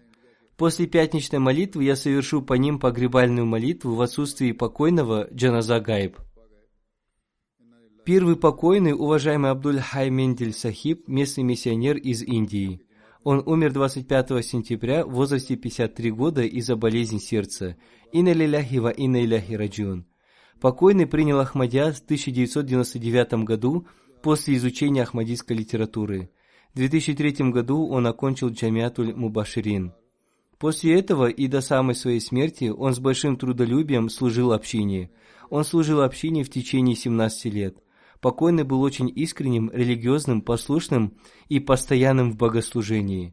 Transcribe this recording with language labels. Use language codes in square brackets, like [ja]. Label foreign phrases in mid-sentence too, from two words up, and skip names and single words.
[ru] После пятничной молитвы я совершу по ним погребальную молитву в отсутствии покойного [ar] جنازة غائب. [ru] Первый покойный, уважаемый Абдуль-Хай Мендель Сахиб, местный миссионер из Индии. Он умер 25 сентября в возрасте 53 года из-за болезни сердца. [ar] إنا لله و إنا إليه راجعون. [ru] Покойный принял Ахмадия в 1999 году после изучения ахмадийской литературы. В 2003 году он окончил Джамиатуль Мубаширин. После этого и до самой своей смерти он с большим трудолюбием служил общине. Он служил общине в течение 17 лет. Покойный был очень искренним, религиозным, послушным и постоянным в богослужении.